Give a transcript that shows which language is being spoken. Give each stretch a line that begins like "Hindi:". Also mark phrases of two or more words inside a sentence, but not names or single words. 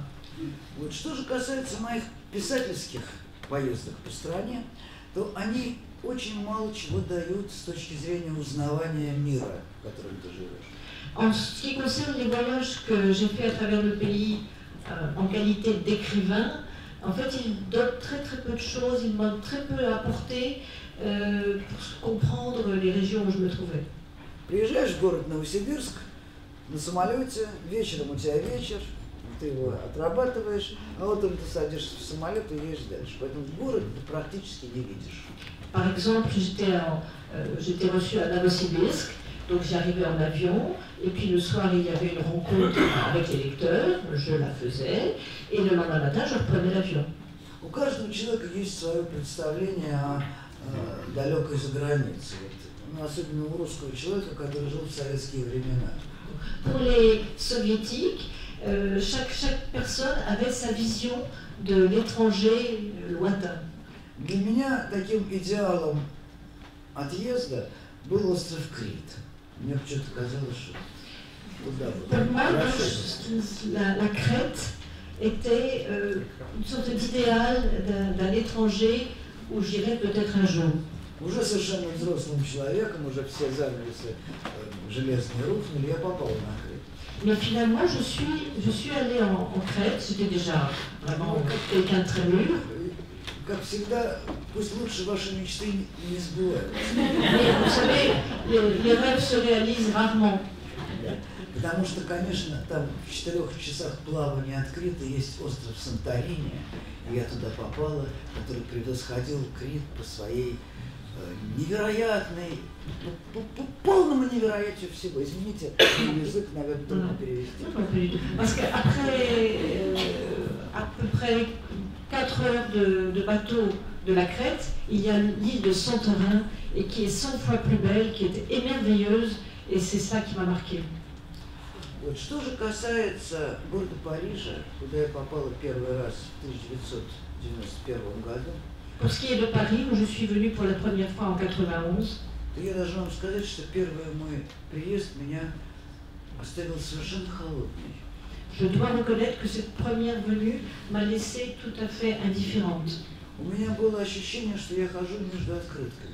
Russian: Вот что же касается моих писательских поездок по стране, то они очень мало чего дают с точки зрения узнавания мира, в котором ты живешь.
French: En ce qui concerne les voyages que j'ai fait à travers le pays en qualité d'écrivain, en fait, ils donnent très très peu de choses, ils m'ont très peu apporté pour comprendre les régions où je me trouvais.
Russian: Приезжаешь в город Новосибирск на самолете, вечером у тебя вечер, ты его отрабатываешь, а утром ты садишься в самолет и едешь дальше. Поэтому город ты практически не видишь.
French: Par exemple, j'étais reçue à Novosibirsk, donc j'arrivais en avion, et puis le soir il y avait une rencontre avec les lecteurs, je la faisais, et le lendemain matin je reprenais l'avion.
Russian: У каждого человека есть свое представление о далекой загранице, ну, особенно у русского человека, который жил в советские времена.
French: Pour les soviétiques, chaque personne avait sa vision de l'étranger lointain.
Russian: Для меня таким идеалом отъезда был остров Крит. Мне почему-то казалось, что туда
French: Pour moi, la Crète était une sorte d'idéal d'un étranger où j'irais peut-être un jour.
Russian: Уже совершенно взрослым человеком, уже все занавесы железные рухнули, я попал на Крит.
French: Mais finalement, je suis allée en Crète, j'étais déjà vraiment quelqu'un de très mûr.
Russian: Как всегда, пусть лучше ваши мечты не сбываются.
French: Mais vous savez, les rêves se réalisent rarement.
Russian: Потому что, конечно, там в 4 часах плавания от Крита есть остров Санторини, и я туда попала, который превосходил Крит по своей невероятной, по полному невероятию всего. Извините, язык, наверное, трудно перевести.
French: Parce qu'après à peu près 4 heures de bateau de la Crète, il y a l'île de Santorin, et qui est 100 fois plus belle, qui est émerveilleuse, et c'est ça qui m'a marqué.
Russian: Вот что же касается города Парижа, куда я попала первый раз в 1991 году,
French: Pour ce qui est de Paris, où je suis venue pour la première fois en 91,
Russian: то я должна вам сказать, что первый мой приезд меня оставил совершенно холодной.
French: je dois reconnaître que cette première venue m'a laissée tout à fait indifférente.
Russian: У меня было ощущение, что я хожу между открытками.